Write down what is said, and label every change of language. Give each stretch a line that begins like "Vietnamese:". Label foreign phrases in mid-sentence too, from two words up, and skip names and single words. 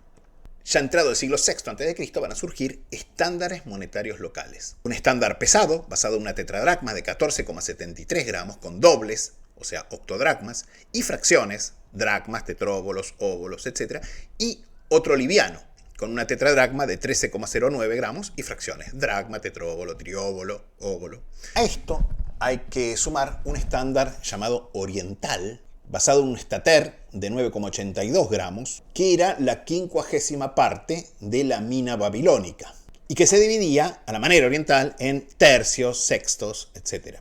Spanish: Ya entrado el siglo VI a.C. van a surgir estándares monetarios locales. Un estándar pesado, basado en una tetradracma de 14,73 gramos, con dobles, o sea, octodracmas, y fracciones, dracmas, tetróbolos, óbolos, etc. Y otro liviano, con una tetradracma de 13,09 gramos y fracciones, dracma, tetróbolo, trióbolo, óbolo. A esto hay que sumar un estándar llamado oriental, basado en un estater de 9,82 gramos, que era la 50ª parte de la mina babilónica, y que se dividía a la manera oriental en tercios, sextos, etc.